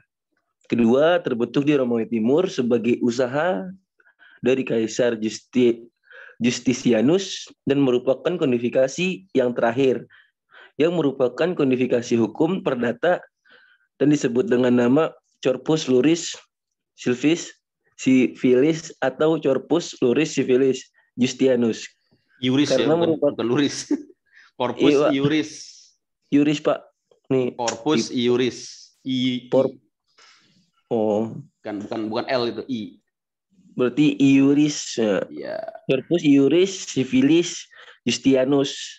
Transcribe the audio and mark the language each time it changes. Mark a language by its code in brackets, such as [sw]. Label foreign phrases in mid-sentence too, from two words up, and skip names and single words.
[id] Kedua, terbentuk di Romawi Timur sebagai usaha dari Kaisar Justinianus dan merupakan kodifikasi yang terakhir, yang merupakan kodifikasi hukum perdata dan disebut dengan nama Corpus Luris Civilis atau Corpus Luris Civilis Justinianus. Iuris ya, bukan Luris. Corpus Iya, Iuris. Iuris Pak. Nih. Corpus Iuris. Oh. Bukan L itu, I. Berarti Iuris. Ya. Corpus Iuris Civilis Justinianus.